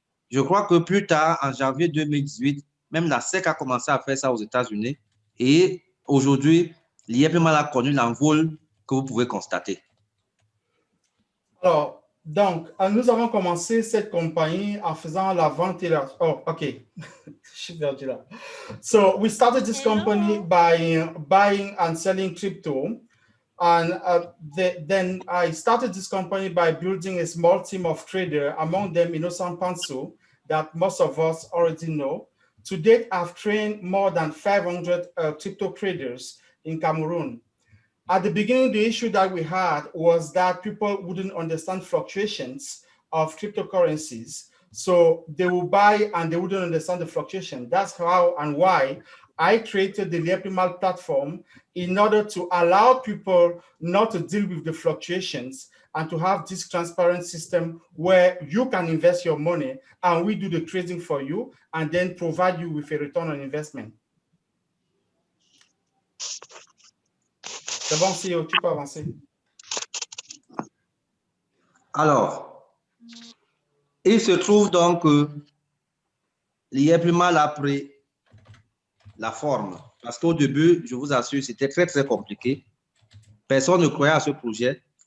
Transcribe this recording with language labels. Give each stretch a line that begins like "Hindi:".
French: Je crois que plus tard, en janvier 2018, même la SEC a commencé à faire ça aux États-Unis. Et aujourd'hui, l'IEPMAL a connu l'envol que vous pouvez constater. Alors, donc, nous avons commencé cette compagnie en faisant la vente et la... Oh, OK. Je suis perdu là.
English: So, we started this company by buying and selling crypto. And then I started this company by building a small team of traders, among them Innocent Panso, that most of us already know. To date, I've trained more than 500 crypto traders in Cameroon. At the beginning, the issue that we had was that people wouldn't understand fluctuations of cryptocurrencies. So they will buy and they wouldn't understand the fluctuation. That's how and why I created the LiepMal platform in order to allow people not to deal with the fluctuations and to have this transparent system where you can invest your money and we do the trading for you and then provide you with a return on investment.
French: C'est bon, CEO, tu peux avancer. Alors, il se trouve donc que l'IEPMAL a pris la forme. Parce qu'au début, je vous assure, c'était très, très compliqué. Personne ne croyait à ce projet.